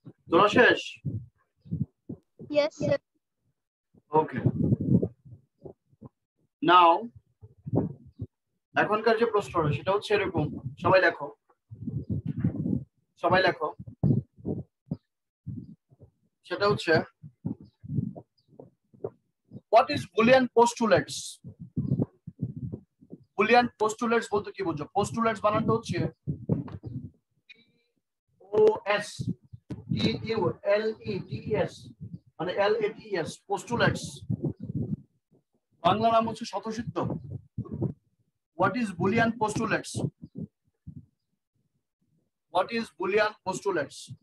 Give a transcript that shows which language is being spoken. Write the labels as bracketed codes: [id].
[bn] তোরা শেষ? [en] Yes, sir. Okay, now [bn] এখনকার যে প্রশ্নটা সেটা হচ্ছে এরকম, সবাই লেখো, সবাই লেখো। সেটা হচ্ছে [en] what is Boolean postulates? [bn] Boolean postulates বলতে কি বুঝো? postulates বানানটা হচ্ছে POS TULETES মানে LATES, postulates বাংলা নাম হচ্ছে স্বতঃসিদ্ধ। [en] What is Boolean postulates? What is Boolean postulates?